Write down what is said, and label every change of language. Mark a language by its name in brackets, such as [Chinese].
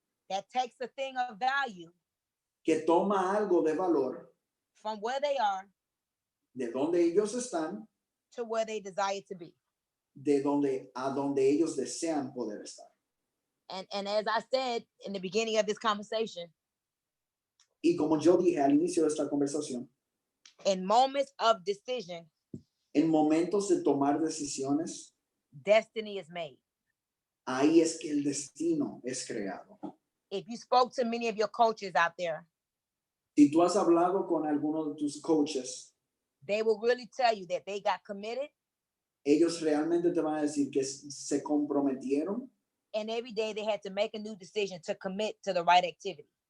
[English] that takes a thing of value [Spanish] que toma algo de valor [English] from where they are [Spanish] de donde ellos están, [English] to where they desire to be. [Spanish] de donde a donde ellos desean poder estar. [English] And as I said in the beginning of this conversation, [Spanish] Y como yo dije al inicio de esta conversación, [English] in moments of decision, [Spanish] en momentos de tomar decisiones, [English] destiny is made. [Spanish] ahí es que el destino es creado. [English] If you spoke to many of your coaches out there, [Spanish] Si tú has hablado con alguno de tus coaches, [English] they will really tell you that they got committed, [Spanish] ellos realmente te van a decir que se comprometieron [English] and every day they had to make a new decision to commit to the right activity.